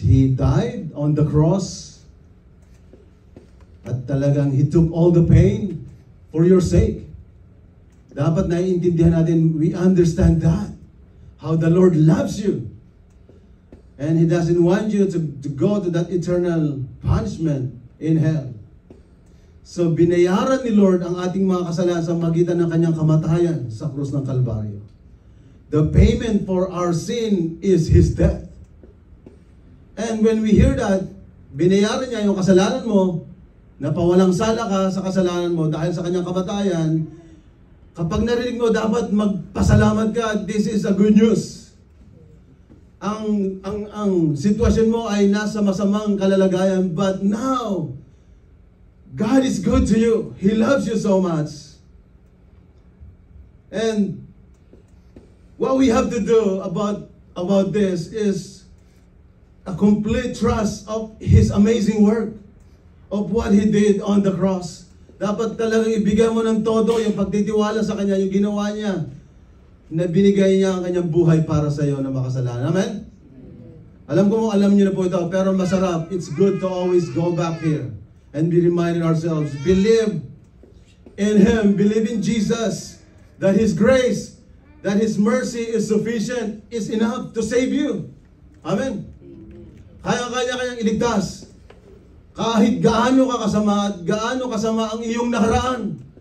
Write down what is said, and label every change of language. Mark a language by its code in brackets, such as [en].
[en] He died on the cross. [tl] At talagang [en] He took all the pain for your sake. [tl] Dapat naiintindihan natin, [en] we understand that. How the Lord loves you. And He doesn't want you to go to that eternal punishment in hell. [tl] So binayaran ni Lord ang ating mga kasalanan sa magitan ng Kanyang kamatayan sa krus ng Kalbaryo. [en] The payment for our sin is His death. And when we hear that, [tl] binayaran niya yung kasalanan mo, napawalang sala ka sa kasalanan mo dahil sa Kanyang kamatayan, kapag narinig mo, dapat magpasalamat ka. [en] This is a good news. [tl] Ang sitwasyon mo ay nasa masamang kalalagayan, [en] but now, God is good to you. He loves you so much. And what we have to do about this is a complete trust of His amazing work, of what He did on the cross. [tl] Dapat talagang ibigay mo ng todo yung pagtitiwala sa Kanya, yung ginawa niya, na binigay niya ang Kanyang buhay para sa iyo na makasalanan. Amen? Alam ko mo, alam niyo na po ito, pero masarap. [en] It's good to always go back here and be reminding ourselves, believe in Him, believe in Jesus, that His grace, that His mercy is sufficient, is enough to save you. [tl] Amen? Kaya-kaya kayang iligtas. Kahit gaano ka kasama at gaano kasama ang iyong nakaraan.